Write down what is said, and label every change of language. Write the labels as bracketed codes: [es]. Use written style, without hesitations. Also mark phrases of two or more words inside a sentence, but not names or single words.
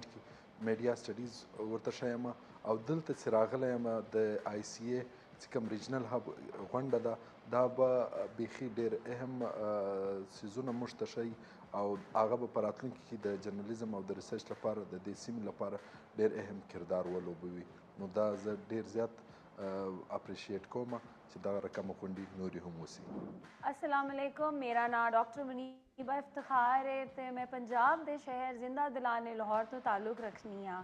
[ps] کې [en] media studies [ps] ورته ښیم او دلته چې راغلی یم د ICA چې کوم [en] regional hub [ps] غونډه ده دا به بیخي ډېر اهم څیزونه موږ ته ښیي او هغه به په راتلونکي کې د جرنالیزم او د ریسرچ لپاره د دې سیمې لپاره ډېر اهم کردار ولوبوي. نو دا زه ډېر زیات اپریشیٹ کوم چې دا رقم غونډې نورې هم وسی. [ar] السلام علیکم. [pa] میرا نام ڈاکٹر منیبہ افتخار ہے تے میں پنجاب دے شہر زندہ دلانے لاہور تو تعلق رکھنی ہاں.